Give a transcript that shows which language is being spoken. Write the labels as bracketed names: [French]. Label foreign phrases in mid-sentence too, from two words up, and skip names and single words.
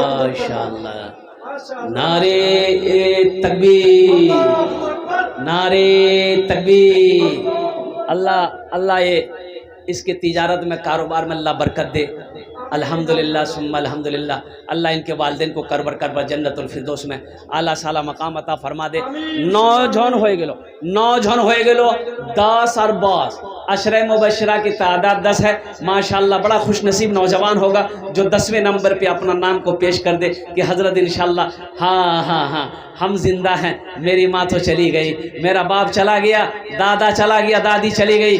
[Urdu] ماشاءاللہ. نعرے تکبیر نعرے تکبیر. اللہ یہ اس کے تجارت میں کاروبار میں اللہ برکت دے [Arabic] الحمدللہ ثم الحمدللہ. [Urdu] اللہ ان کے والدین کو کربر کربر جنت الفردوس میں اعلیٰ سالا مقام عطا فرما دے. [Bangla] 9 জন হয়ে গেল 9 জন হয়ে গেল. [Urdu] 10 اور 12 عشرہ مبشرہ کی تعداد 10 ہے ماشاءاللہ. بڑا خوش نصیب نوجوان ہوگا جو 10ویں نمبر پہ اپنا نام کو پیش کر دے کہ حضرت انشاءاللہ ہاں ہم زندہ ہیں. میری ماں تو چلی گئی, میرا باپ چلا گیا, دادا چلا گیا, دادی چلی گئی.